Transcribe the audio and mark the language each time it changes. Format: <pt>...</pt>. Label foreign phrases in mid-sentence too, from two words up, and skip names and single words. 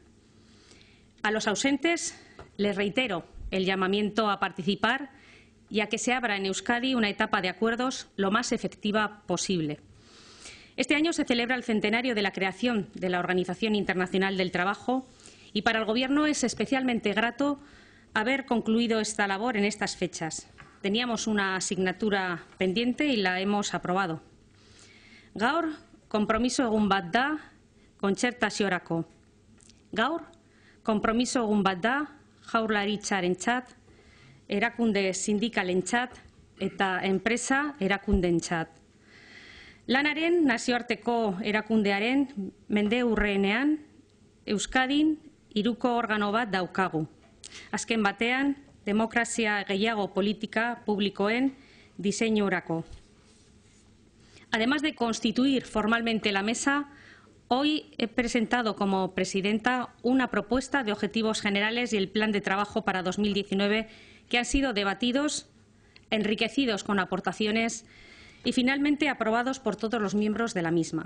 <es>A los ausentes les reitero el llamamiento a participar y a que se abra en Euskadi una etapa de acuerdos lo más efectiva posible. Este año se celebra el centenario de la creación de la Organización Internacional del Trabajo y para el Gobierno es especialmente grato haber concluido esta labor en estas fechas. Teníamos una asignatura pendiente y la hemos aprobado.</es> <eu>Gaur, konpromiso egun bat da kontzertaziorako. Gaur, konpromiso egun bat da Jaurlaritzarentzat, erakunde sindikalentzat eta enpresa erakundeentzat. Lanaren nazioarteko erakundearen mendeurrenean Euskadin hiruko organo bat daukagu. Azken batean, demokrazia gehiago politika publikoen diseñurako.</eu> <es>Además de constituir formalmente la mesa, hoy he presentado como presidenta una propuesta de objetivos generales y el plan de trabajo para 2019 que han sido debatidos, enriquecidos con aportaciones y finalmente aprobados por todos los miembros de la misma.</es>